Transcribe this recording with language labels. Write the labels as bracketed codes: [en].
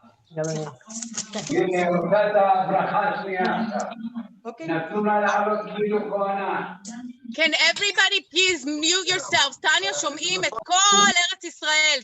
[he] הנה, רוצה את הברכה השנייה עכשיו. נתנו לה לעלות כאילו כהנה. [en] Can everybody please mute yourselves? [he] טניה, שומעים את כל ארץ ישראל.